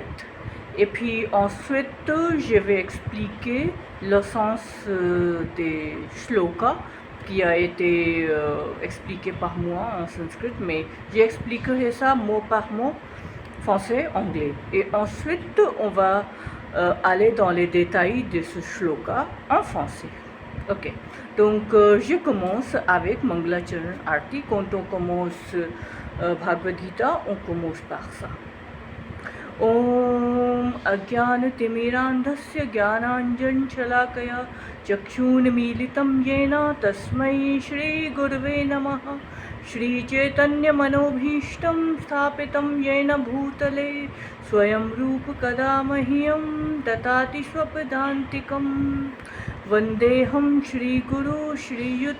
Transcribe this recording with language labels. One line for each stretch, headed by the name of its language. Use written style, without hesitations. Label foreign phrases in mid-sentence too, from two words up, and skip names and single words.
French: Et puis ensuite, je vais expliquer le sens des shlokas qui a été expliqué par moi en sanskrit, mais j'expliquerai ça mot par mot, français, anglais. Et ensuite, on va aller dans les détails de ce shloka en français. Ok, donc je commence avec Mangalacharan Arti. Quand on commence Bhagavad Gita, on commence par ça.
Sanskrit: ॐ अज्ञानतिमिरान्धस्य ज्ञानाञ्जन शलाकया चक्षुन्मीलितं येन तस्मै श्री गुरवे नमः श्री चैतन्य मनोऽभीष्टं स्थापितं येन भूतले स्वयं रूप कदामह्यं ददाति स्वपदान्तिकं वन्देऽहं श्री गुरु श्री युत